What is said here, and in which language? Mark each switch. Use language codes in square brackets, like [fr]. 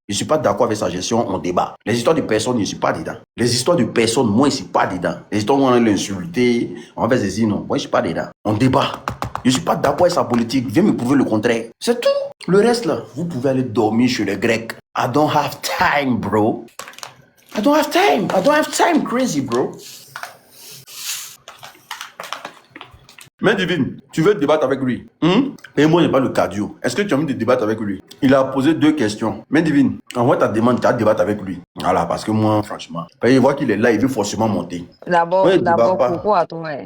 [fr] Je ne suis pas d'accord avec sa gestion, on débat. Les histoires de personnes, je ne suis pas dedans. Les histoires de personnes, moi, je ne suis pas dedans. Les histoires où on va l'insulter, on va faire non. Moi, je ne suis pas dedans. On débat. Je ne suis pas d'accord avec sa politique. Viens me prouver le contraire. C'est tout. Le reste, là, vous pouvez aller dormir chez les Grecs. [en] I don't have time, bro. I don't have time, crazy, bro. [fr] Mais Divine, tu veux débattre avec lui? Et moi, je n'ai pas le cardio. Est-ce que tu as envie de débattre avec lui? Il a posé 2 questions. Mais Divine, envoie ta demande, tu as débattre avec lui. Voilà, parce que moi, franchement, il voit qu'il est là, il veut forcément monter. D'abord, pourquoi toi?